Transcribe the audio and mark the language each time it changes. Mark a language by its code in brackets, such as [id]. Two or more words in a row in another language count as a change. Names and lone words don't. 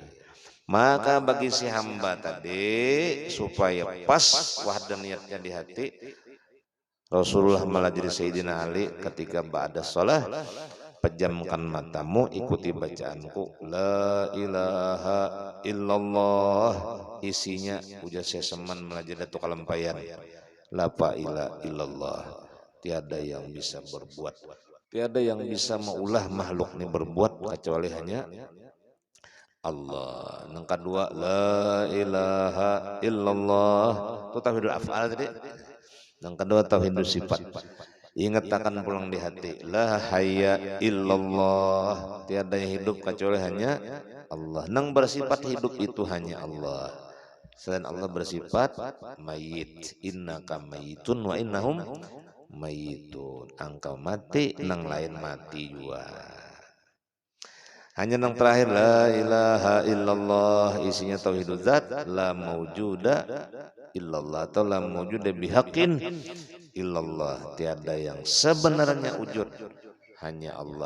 [bjn] Maka bagi si hamba tadi supaya pas wahdaniyatnya di hati, Rasulullah melajari [id] Sayyidina Ali ketika [ar] بعد الصلاة, [id] pejamkan matamu ikuti bacaanku [ar] لا إله إلا الله, [bjn] isinya ujar saya seman melajari datu kalampayan [ar] لا إله إلا الله, [id] tiada yang bisa berbuat, tiada yang bisa maulah makhluk ini berbuat kecuali hanya Allah. Yang kedua [ar] لا إله إلا الله [id] itu [ar] توحيد الأفعال [id] tadi. Yang kedua [ar] توحيد الصفات. [id] Ingat akan pulang di hati [ar] لا حي إلا الله, [id] tiada yang hidup kecuali hanya Allah. [bjn] Nang bersifat hidup itu hanya Allah. [id] Selain Allah bersifat mayit, [ar] إنك ميت وإنهم ميتون. [bjn] Engkau mati, nang lain mati juga. [id] Hanya yang terakhir [ar] لا إله إلا الله, [id] isinya [ar] توحيد الذات, لا موجود إلا الله [id] atau [ar] لا موجود بحق إلا الله, [id] tiada yang sebenarnya wujud hanya Allah.